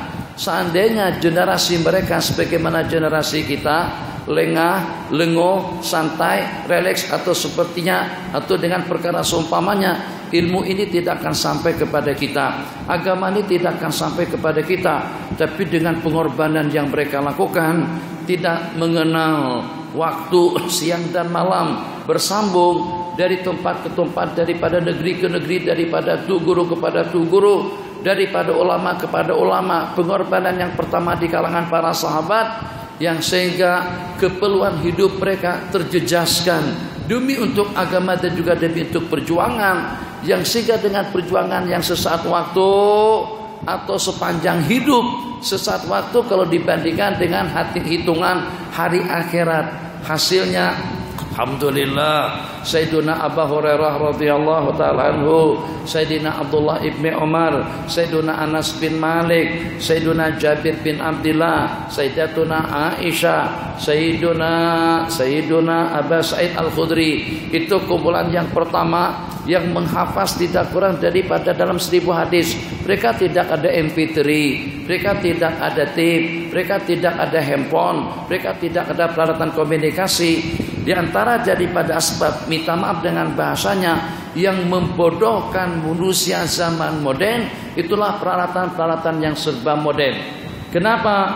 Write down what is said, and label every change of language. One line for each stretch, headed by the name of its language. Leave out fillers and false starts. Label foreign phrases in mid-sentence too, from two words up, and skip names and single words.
Malay: Seandainya generasi mereka sebagaimana generasi kita, lengah, lengoh, santai, relaks atau sepertinya, atau dengan perkara seumpamanya, ilmu ini tidak akan sampai kepada kita, agama ini tidak akan sampai kepada kita. Tapi dengan pengorbanan yang mereka lakukan, tidak mengenal waktu siang dan malam, bersambung dari tempat ke tempat, daripada negeri ke negeri, daripada tu guru kepada tu guru, daripada ulama kepada ulama. Pengorbanan yang pertama di kalangan para sahabat, yang sehingga keperluan hidup mereka terjejaskan demi untuk agama dan juga demi untuk perjuangan, yang sehingga dengan perjuangan yang sesaat waktu atau sepanjang hidup, sesaat waktu kalau dibandingkan dengan hitungan hari akhirat, hasilnya alhamdulillah. Sayyiduna Abu Hurairah
Arabic: radhiyallahu taala anhu,
Malay: Sayyidina Abdullah ibni Umar, Sayyiduna Anas bin Malik, Sayyiduna Jabir bin Abdullah, Sayyidatuna Aisyah, Sayyiduna Abu Sa'id Al-Khudri. Itu kumpulan yang pertama yang menghafaz tidak kurang daripada dalam 1000 hadis. Mereka tidak ada MP3, mereka tidak ada tape, mereka tidak ada handphone, mereka tidak ada peralatan komunikasi. Di antara daripada asbab, minta maaf dengan bahasanya, yang membodohkan manusia zaman modern, itulah peralatan-peralatan yang serba modern. Kenapa?